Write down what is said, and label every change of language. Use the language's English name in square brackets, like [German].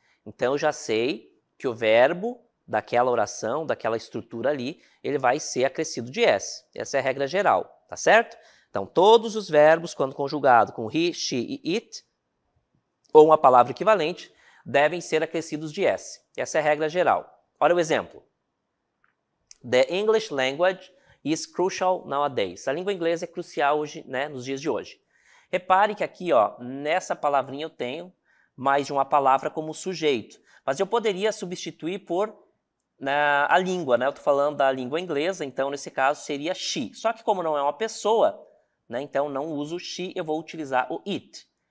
[Portuguese] Então, eu já sei que o verbo daquela oração, daquela estrutura ali, ele vai ser acrescido de S. Essa é a regra geral, tá certo? Então, todos os verbos, quando conjugado com he, she e it, ou uma palavra equivalente, devem ser acrescidos de S. Essa é a regra geral. Olha o exemplo. [English] The English language is crucial nowadays. [Portuguese] A língua inglesa é crucial hoje, né, nos dias de hoje. Repare que aqui, ó, nessa palavrinha eu tenho mais de uma palavra como sujeito. Mas eu poderia substituir por a língua, né? Eu estou falando da língua inglesa, então nesse caso seria she. Só que como não é uma pessoa, né, então não uso she, eu vou utilizar o it.